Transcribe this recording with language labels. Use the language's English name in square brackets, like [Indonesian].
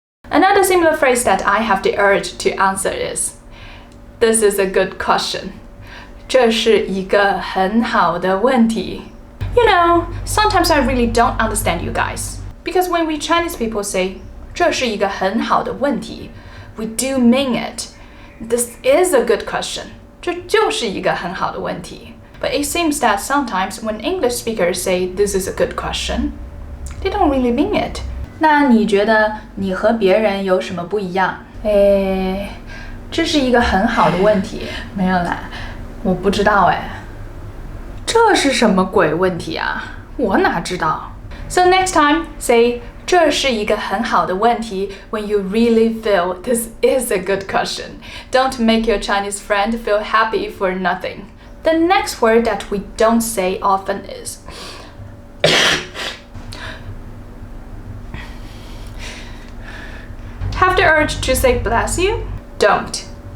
[English] Another similar phrase that I have the urge to answer is, this is a good question. [Chinese] 这是一个很好的问题。 [English] You know, sometimes I really don't understand you guys. Because when we Chinese people say, [Chinese] 这是一个很好的问题, [English] we do mean it. This is a good question. [Chinese] 这就是一个很好的问题。 [English] But it seems that sometimes when English speakers say, this is a good question, they don't really mean it. [Chinese] 那你觉得你和别人有什么不一样？这是一个很好的问题。没有啦。我不知道这是什么鬼问题啊？我哪知道 ？ [English] So next time, say [Chinese] 这是一个很好的问题 [English] when you really feel this is a good question. Don't make your Chinese friend feel happy for nothing. The next word that we don't say often is have the urge to say bless you? Don't.